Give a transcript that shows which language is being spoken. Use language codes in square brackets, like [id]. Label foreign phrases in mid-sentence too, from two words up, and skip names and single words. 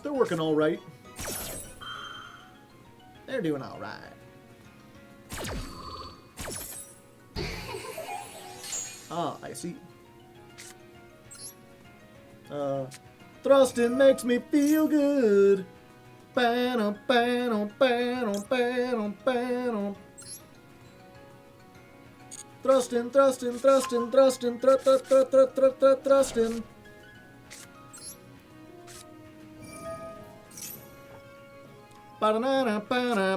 [en] They're working all right. They're doing all right. Ah, I see. Thrusting makes me feel good. Ba-dum, ba-dum, ba-dum, ba-dum, ba-dum. Thrusting, thrusting, thrusting, thrusting, thrusting. Ba-da-na-na, ba-da.